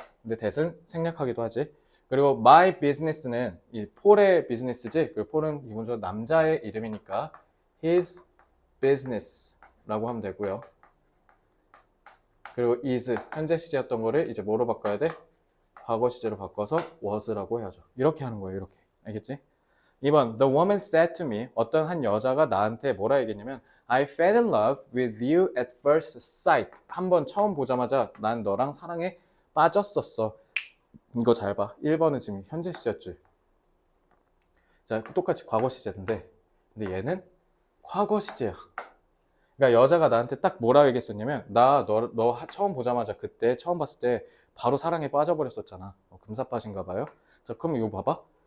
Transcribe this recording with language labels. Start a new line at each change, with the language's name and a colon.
Korean: 근데 that은 생략하기도 하지. 그리고 my business는 이 폴의 비즈니스지. 그리고 폴은 기본적으로 남자의 이름이니까 his business라고 하면 되고요. 그리고 is 현재 시제였던 거를 이제 뭐로 바꿔야 돼? 과거 시제로 바꿔서 was라고 해야죠. 이렇게 하는 거예요. 이렇게. 알겠지?
English: 2번 The woman said to me,
Korean: 어떤 한 여자가 나한테 뭐라 얘기했냐면
English: I fell in love with you at first sight.
Korean: 한번 처음 보자마자 난 너랑 사랑에 빠졌었어. 이거 잘 봐. 1번은 지금 현재 시제였지. 자, 똑같이 과거 시제인데 근데 얘는 과거 시제야. 그러니까 여자가 나한테 딱 뭐라 얘기했었냐면 너 처음 보자마자 그때 처음 봤을 때 바로 사랑에 빠져버렸었잖아. 금사빠진가 봐요. 자, 그럼 이거 봐봐.